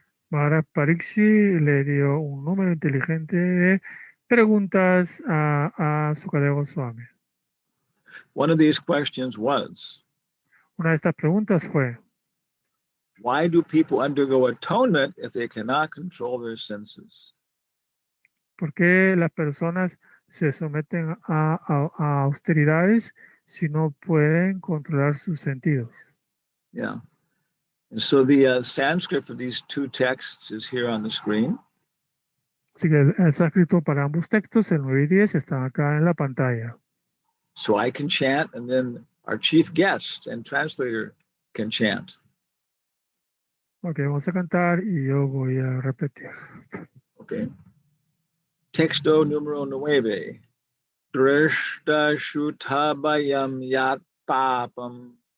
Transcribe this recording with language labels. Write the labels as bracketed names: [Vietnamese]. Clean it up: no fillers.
[Spanish] Maharaj Parikshi le dio un número inteligente de preguntas a Sukadeva Goswami. [English] One of these questions was, [Spanish] Una de estas preguntas fue, [English] why do people undergo atonement if they cannot control their senses? [Spanish] ¿por qué las personas se someten a austeridades si no pueden controlar sus sentidos? [English] Yeah. And so the Sanskrit for these two texts is here on the screen. [Spanish] Así que el sánscrito para ambos textos, el 9 y 10, están acá en la pantalla. [English] So I can chant, and then our chief guest and translator can chant. [Spanish] Ok, vamos a cantar y yo voy a repetir. Okay. Texto numero 9. [Sanskrit] Drishta shutabayam yat papam